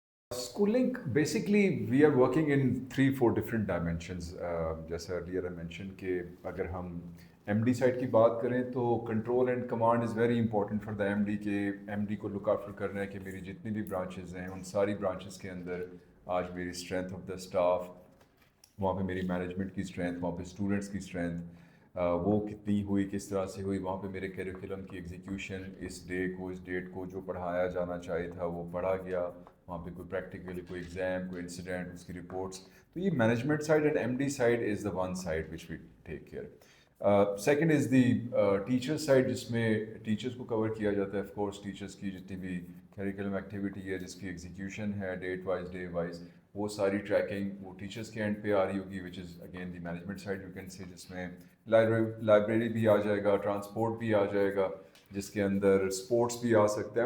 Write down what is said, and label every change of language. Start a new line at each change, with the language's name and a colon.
English: Schooling, basically we are working in 3-4 different dimensions.
Urdu: جیسا
English: earlier I mentioned
Urdu: کہ اگر ہم ایم ڈی سائڈ کی بات کریں تو
English: control and command is very important for the M D
Urdu: کہ ایم ڈی کو لک آفٹر کرنا ہے کہ میری جتنی بھی برانچز ہیں ان ساری برانچز کے اندر آج میری اسٹرینتھ آف دا اسٹاف، وہاں پہ میری مینجمنٹ کی اسٹرینتھ، وہاں پہ اسٹوڈنٹس کی اسٹرینتھ وہ کتنی ہوئی، کس طرح سے ہوئی، وہاں پہ میرے کیریکولم کی ایگزیکیوشن اس ڈیٹ کو جو پڑھایا جانا چاہیے تھا وہ پڑھا گیا، وہاں پہ کوئی پریکٹیکل، کوئی ایگزام، کوئی انسیڈنٹ، اس کی رپورٹس.
English: تو یہ management side and M D side is the one side which we take care. Second is the teacher side,
Urdu: جس میں ٹیچرس کو کور کیا جاتا ہے. آف کورس ٹیچرس کی جتنی بھی کیریکولم ایکٹیویٹی ہے، جس کی ایگزیکیوشن ہے ڈیٹ وائز، ڈے وائز، وہ ساری ٹریکنگ وہ ٹیچرس کے اینڈ پہ آ رہی ہوگی،
English: which is again the management side you can see,
Urdu: جس میں لائبریری بھی آ جائے گا، ٹرانسپورٹ بھی آ جائے گا، جس کے اندر اسپورٹس بھی آ سکتا ہے.